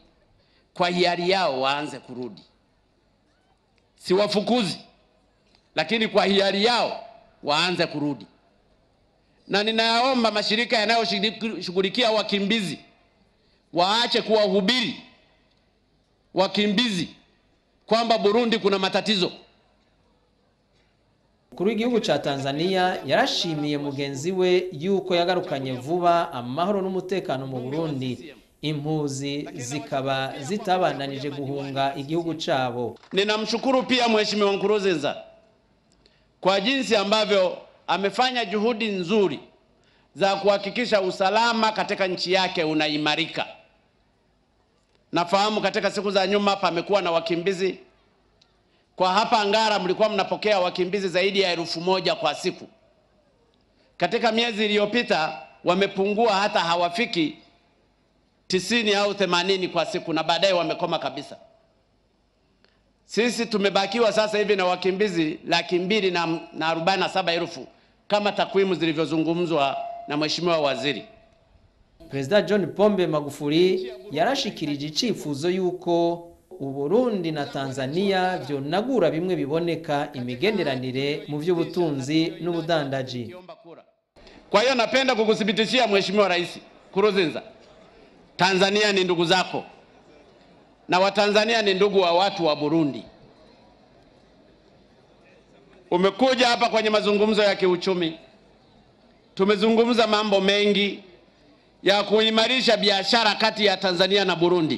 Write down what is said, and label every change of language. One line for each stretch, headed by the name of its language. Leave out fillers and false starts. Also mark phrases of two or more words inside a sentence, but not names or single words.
Swahili: Kwa hiari yao waanze kurudi. Siwafukuzi, lakini kwa hiari yao waanze kurudi. Na ninaomba mashirika yanayoshughulikia wakimbizi waache kuwahubiri wakimbizi kwamba Burundi kuna matatizo.
Rundi: Kuri igihugu cha Tanzania yarashimiye mugenzi we yuko yagarukanye vuba amahoro n'umutekano mu Burundi, impuzi zikaba zitabandanije guhunga igihugu chabo.
Swahili: Ninamshukuru pia Mheshimiwa Nkurunziza kwa jinsi ambavyo amefanya juhudi nzuri za kuhakikisha usalama katika nchi yake unaimarika. Nafahamu katika siku za nyuma pamekuwa na wakimbizi. Kwa hapa Ngara mlikuwa mnapokea wakimbizi zaidi ya 1,000 kwa siku. Katika miezi iliyopita wamepungua, hata hawafiki 90 au 80 kwa siku, na baadaye wamekoma kabisa. Sisi tumebakiwa sasa hivi na wakimbizi 247,000 kama takwimu zilivyozungumzwa na Mheshimiwa Waziri.
Rundi: Perezida John Pombe Magufuli yarashikirije icifuzo yuko Uburundi na Tanzania vyonagura bimwe biboneka imigenderanire mu vy'ubutunzi n'ubudandaji.
Swahili: Kwa hiyo napenda kukuthibitishia Mheshimiwa Rais Nkurunziza, Tanzania ni ndugu zako na Watanzania ni ndugu wa watu wa Burundi. Umekuja hapa kwenye mazungumzo ya kiuchumi. Tumezungumza mambo mengi ya kuimarisha biashara kati ya Tanzania na Burundi.